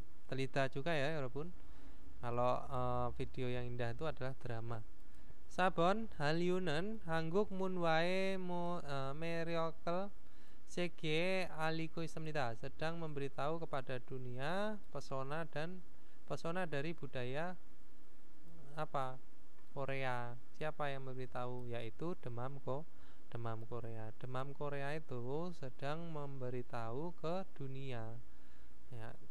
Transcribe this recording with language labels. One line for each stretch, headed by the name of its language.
Indonesian: Telita juga ya
Korean: 여러분.
Indonesian: Kalau video yang indah itu adalah drama.
Korean: Sabon Halyu는 한국 문화의 매력을 세계에 알리고 있습니다.
Indonesian: Sedang memberitahu kepada dunia pesona dari budaya apa Korea. Siapa yang memberitahu? Yaitu demam Korea. Demam Korea itu sedang memberitahu ke dunia ya.